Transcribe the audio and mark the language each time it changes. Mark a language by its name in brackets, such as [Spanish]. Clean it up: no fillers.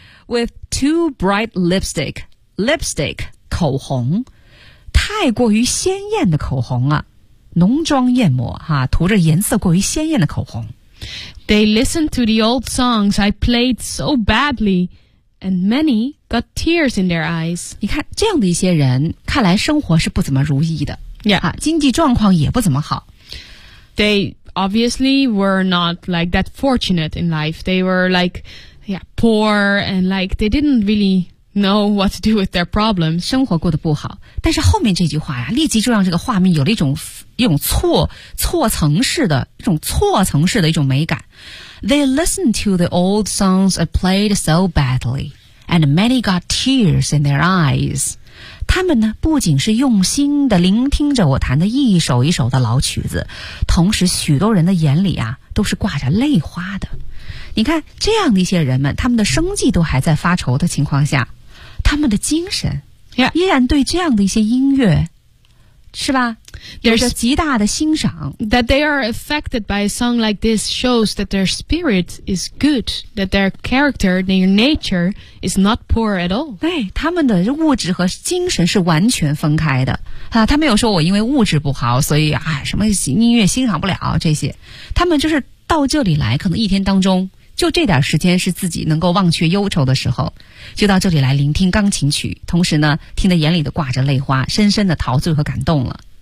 [English] with too bright lipstick. Lipstick [Chinese] 口红，太过于鲜艳的口红了，浓妆艳抹哈，涂着颜色过于鲜艳的口红。 [English] They listened to the old songs I played so badly, and many got tears in their eyes. [Chinese] 你看这样的一些人，看来生活是不怎么如意的， [English] yeah. [Chinese] 经济状况也不怎么好。 [English] They obviously were not like that fortunate in life. They were like, yeah, poor and like they didn't really know what to do with their problems. [Chinese] 生活过得不好，但是后面这句话呀，立即就让这个画面有了一种错层式的一种美感。 They listened to the old songs I played so badly, and many got tears in their eyes. 他们呢，不仅是用心地聆听着我弹的一首一首的老曲子，同时许多人的眼里啊，都是挂着泪花的。你看，这样的一些人们，他们的生计都还在发愁的情况下，他们的精神依然对这样的一些音乐，是吧？有着极大的欣赏。 [English] That they are affected by a song like this shows that their spirit is good, that their character, their nature is not poor at all. [Chinese] 对，他们的物质和精神是完全分开的。啊，他没有说我因为物质不好，所以啊，什么音乐欣赏不了这些。他们就是到这里来，可能一天当中就这点时间是自己能够忘却忧愁的时候，就到这里来聆听钢琴曲，同时呢，听得眼里的挂着泪花，深深的陶醉和感动了。